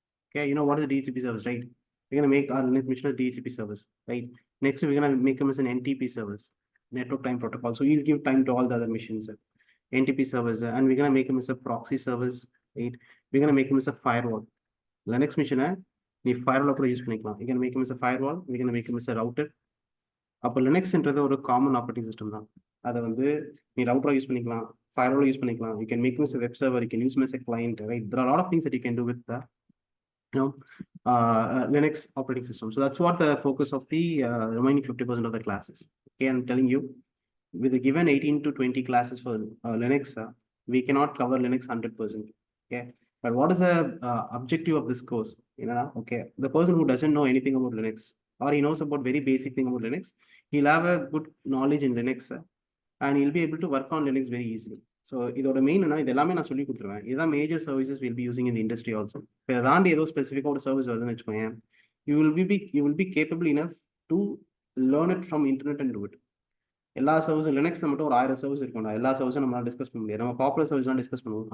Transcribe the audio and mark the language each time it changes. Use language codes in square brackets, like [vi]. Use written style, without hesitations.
[en] Okay, you know what is the DHCP service, right? We're going to make our Linux machine a DHCP service, right? Next, we're going to make them as an NTP service, network time protocol. So you'll give time to all the other machines, NTP service, and we're going to make them as a proxy service, right? We're going to make them as a firewall. [ta] Linux machine, நீ firewall கூட use பண்ணிக்கலாம். [en] You can make them as a firewall, we can make them as a router. [ta] அப்போ லினக்ஸ்ன்றது ஒரு common operating system தான். அதை வந்து நீ ரவுட்டரா use பண்ணிக்கலாம், [en] firewall use பண்ணிக்கலாம். You can make them as a web server, you can use them as a client, right? There are a lot of things that you can do with the Linux operating system. So that's what the focus of the remaining 50% of the classes. Okay, I'm telling you, with the given 18 to 20 classes for Linux, we cannot cover Linux 100%. Okay, but what is the objective of this course? Okay, the person who doesn't know anything about Linux, or he knows about very basic thing about Linux, he'll have a good knowledge in Linux, and he'll be able to work on Linux very easily. [ta] So இதோட main என்ன, இது எல்லாமே நான் சொல்லி கொடுத்துருவேன். இதுதான் [en] major services will be using [ta] இந்த industry also. இப்போ இதை தாண்டி ஏதோ ஸ்பெசிஃபிக்காக ஒரு சர்வீஸ் வருதுன்னு வச்சுக்கோங்க, [en] You will be capable enough to learn it from internet and do it. [ta] எல்லா சர்வீஸும் லினக்ஸ்ல மட்டும் ஒரு 1000 சர்வீஸ் இருக்கும்டா, எல்லா சர்வீஸும் நம்மளால டிஸ்கஸ் பண்ண முடியாது. நம்ம பாப்புலர் சர்வீஸ்லாம் டிஸ்கஸ் பண்ணுவோம்.